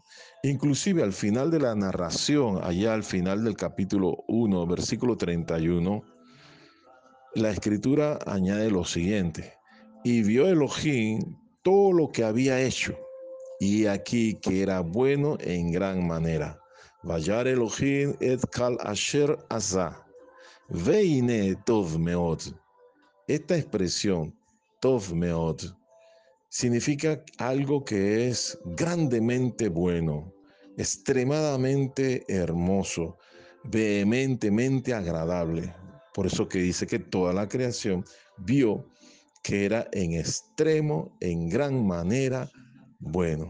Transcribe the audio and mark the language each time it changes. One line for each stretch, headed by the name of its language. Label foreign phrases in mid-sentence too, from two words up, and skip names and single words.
Spanish: Inclusive al final de la narración, allá al final del capítulo 1, versículo 31, la escritura añade lo siguiente: y vio Elohim todo lo que había hecho, y aquí que era bueno en gran manera.
Hebrew: וירא אלהים את כל אשר עשה והנה טוב מאד.
Spanish: Esta expresión,
Hebrew: טוב מאד,
Spanish: significa algo que es grandemente bueno, extremadamente hermoso, vehementemente agradable. Por eso que dice que toda la creación vio que era en extremo, en gran manera bueno.